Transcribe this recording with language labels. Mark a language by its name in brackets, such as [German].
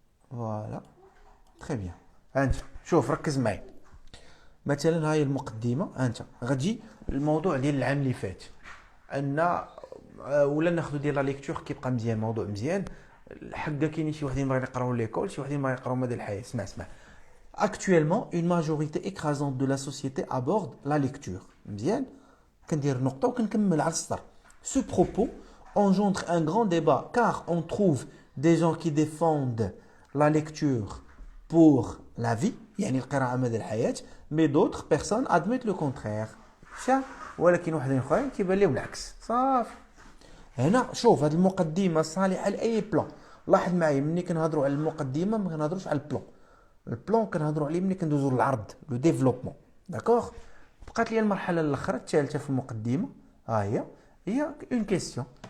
[Arabic] فوالا تري بيان. انت شوف ركز معايا، مثلا هاي المقدمه. انت غتجي الموضوع ديال العام اللي فات ان ولا ناخذ ديال لا ليكتور كيبقى مزيان، موضوع مزيان. حقا كاينين شي وحدين باغيين يقراو ليكول، شي وحدين باغيين يقراو مدى الحياه. اسمع [French] actuellement une majorité écrasante de la société aborde la lecture. [Arabic] مزيان. كندير نقطه وكنكمل على السطر. [French] Ce propos engendre un grand débat car on trouve des gens qui défendent la lecture pour la vie [Arabic] يعني القراءة مدى الحياة، [French] mais d'autres personnes admettent le contraire. [Arabic] ولكن واحدين اخرين كيبان لهم العكس. صافي. هنا شوف هذه المقدمة صالحة لأي بلان. لاحظ معايا ملي كنهضروا على المقدمة ما كنهضروش على البلان. البلان كنهضروا عليه ملي كندوزو للعرض، لو ديفلوبمون. داكوغ. بقات لي المرحلة الأخرى الثالثة في المقدمة، هي اون كيسيون.